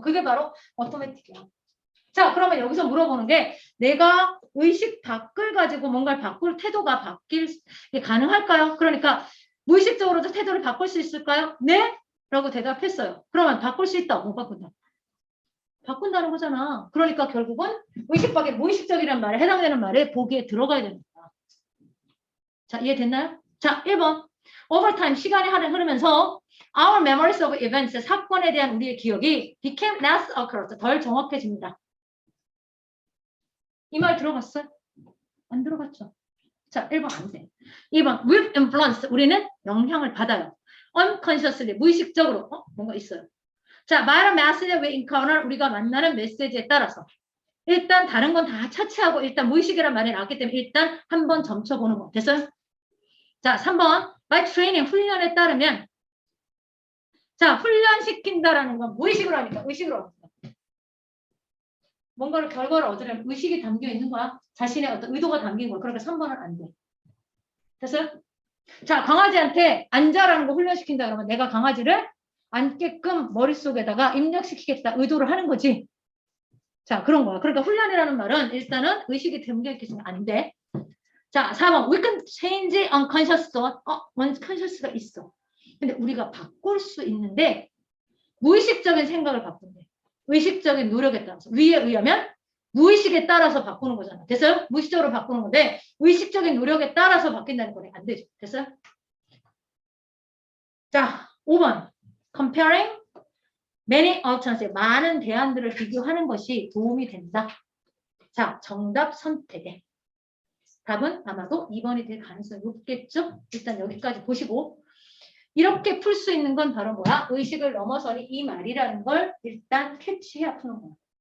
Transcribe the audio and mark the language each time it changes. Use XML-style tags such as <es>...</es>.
<ko>그게 바로 오토매틱이야. 자, 그러면 여기서 물어보는 게 내가 의식 밖을 가지고 뭔가를 바꿀 태도가 바뀔 게 가능할까요? 그러니까 무의식적으로도 태도를 바꿀 수 있을까요? 네? 라고 대답했어요. 그러면 바꿀 수 있다. 못 바꾼다. 바꾼다는 거잖아. 그러니까 결국은 의식 밖에 무의식적이라는 말에 해당되는 말에 보기에 들어가야 됩니다. 자, 이해됐나요? 자, 1번.</ko> <en>Over time,</en> <ko>시간이 흐르면서</ko> <en>our memories of events,</en> <ko>사건에 대한 우리의 기억이</ko> <en>became less accurate,</en> <ko>덜 정확해집니다. 이 말 들어봤어요? 안 들어봤죠? 자, 1번 안 돼. 2번,</ko> <en>with influence,</en> <ko>우리는 영향을 받아요.</ko> <en>unconsciously,</en> <ko>무의식적으로, 뭔가 있어요. 자, 말은</ko> <en>message we encounter,</en> <ko>우리가 만나는 메시지에 따라서. 일단 다른 건 다 차치하고 일단 무의식이란 말이 나왔기 때문에 일단 한번 점쳐보는 거. 됐어요? 자, 3번,</ko> <en>by training,</en> <ko>훈련에 따르면 자, 훈련시킨다라는 건 무의식으로 하니까 의식으로 합니다. 뭔가를 결과를 얻으려면 의식이 담겨 있는 거야. 자신의 어떤 의도가 담긴 거야. 그러니까 3번은 안 돼. 됐어요? 자, 강아지한테 앉아라는 거 훈련시킨다 그러면 내가 강아지를 앉게끔 머릿속에다가 입력시키겠다 의도를 하는 거지. 자, 그런 거야. 그러니까 훈련이라는 말은 일단은 의식이 담겨 있겠으면 안 돼. 자, 4번.</ko> <en>We can change unconscious thought.</en> <ko>unconscious가 있어. 근데 우리가 바꿀 수 있는데 무의식적인 생각을 바꾼대. 의식적인 노력에 따라서. 위에 의하면 무의식에 따라서 바꾸는 거잖아. 됐어요? 무의식적으로 바꾸는 건데 의식적인 노력에 따라서 바뀐다는 거네. 안 되죠. 됐어요? 자, 5번.</ko> <en>Comparing many alternatives.</en> <ko>많은 대안들을 비교하는 것이 도움이 된다. 자, 정답 선택에. 답은 아마도 2번이 될 가능성이 높겠죠? 일단 여기까지 보시고 이렇게 풀 수 있는 건 바로 뭐야? 의식을 넘어서니 이 말이라는 걸 일단 캐치해야 푸는 거야.</ko>